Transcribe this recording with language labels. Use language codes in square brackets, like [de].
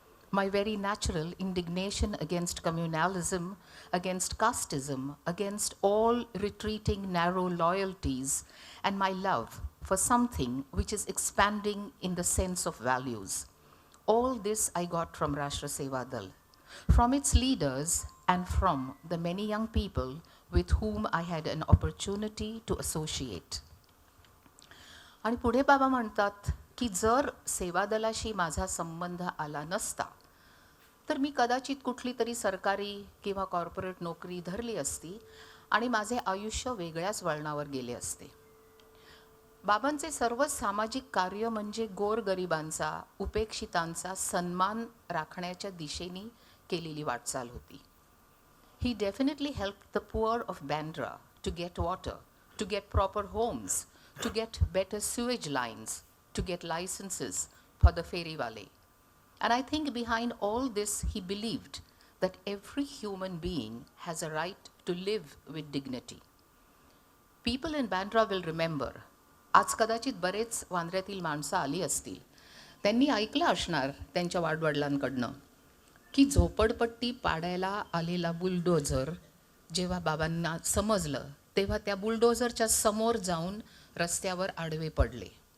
[en] my very natural indignation against communalism, against casteism, against all retreating narrow loyalties, and my love for something which is expanding in the sense of values. All this I got from Rashtra Seva Dal, from its leaders and from the many young people with whom I had an opportunity to associate. [mr] आणि पुढे बाबा म्हणतात की जर सेवा दलाशी माझा संबंध आला नसता तर मी कदाचित कुठली तरी सरकारी किंवा कॉर्पोरेट नोकरी धरली असती आणि माझे आयुष्य वेगळ्याच वळणावर गेले असते. बाबांचे सर्व सामाजिक कार्य म्हणजे गोरगरिबांचा, उपेक्षितांचा सन्मान राखण्याच्या दिशेने केलेली वाटचाल होती. [en] He definitely helped the poor of Bandra to get water, to get proper homes, to get better sewage lines, to get licenses for the ferrywale. And I think behind all this he believed that every human being has a right to live with dignity. People in Bandra will remember, [mr] आज कदाचित बरेच वांद्र्यातील माणसं आली असतील, त्यांनी ऐकलं असणार त्यांच्या वाडवडिलांकडनं की झोपडपट्टी पाडायला आलेला बुलडोझर जेव्हा बाबांना समजलं तेव्हा त्या बुलडोझरच्या समोर जाऊन रस्त्यावर आडवे पडले.